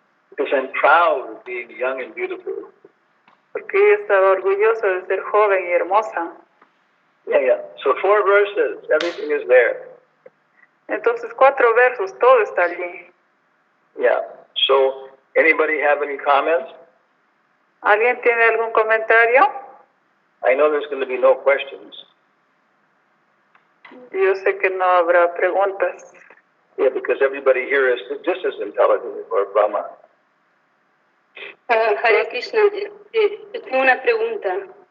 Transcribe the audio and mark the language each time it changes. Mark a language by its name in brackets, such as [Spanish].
[English] Because I'm proud of being young and beautiful. [Spanish] porque yo estaba orgullosa de ser joven y hermosa. [English] Yeah. So 4 verses, everything is there. [Spanish] Entonces 4 versos, todo está allí. [English] Yeah. So anybody have any comments? [Spanish] ¿Alguien tiene algún comentario? [English] I know there's going to be no questions. [Spanish] Yo sé que no habrá preguntas. [English] Yeah, because everybody here is just as intelligent as Brahma. [Spanish] Hare Krishna, tengo una pregunta.